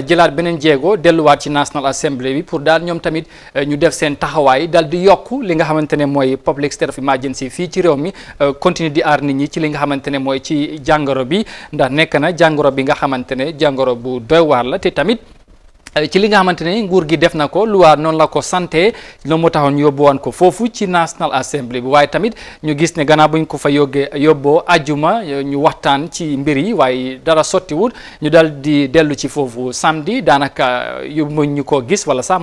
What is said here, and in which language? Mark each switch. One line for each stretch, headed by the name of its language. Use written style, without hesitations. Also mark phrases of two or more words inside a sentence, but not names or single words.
Wolof: jëlaat beneen jéego delluwaat ci
English: National Assembly
Wolof: bi pour daal ñoom tamit ñu def seen taxawaay daal di yokku li nga xamante ne mooy
English: public state of emergency
Wolof: fii ci réew mi continuer di aar nit ñi ci li nga xamante ne mooy ci jàngoro bi ndax nekk na jàngoro bi nga xamante ne jàngoro bu doy waar la te tamit ci li nga xamante ne nguur gi def na ko luwaa noonu la ko santé loolu moo taxoon yóbbuwoon ko foofu ci
English: National Assembly
Wolof: bi waaye tamit ñu gis ne gannaaw buñ ko fa yóbboo ajuma ñu waxtaan ci mbir yi waaye dara sottiwut ñu dal di dellu ci foofu samedi daanaka yóbbu ñu ko gis wala sax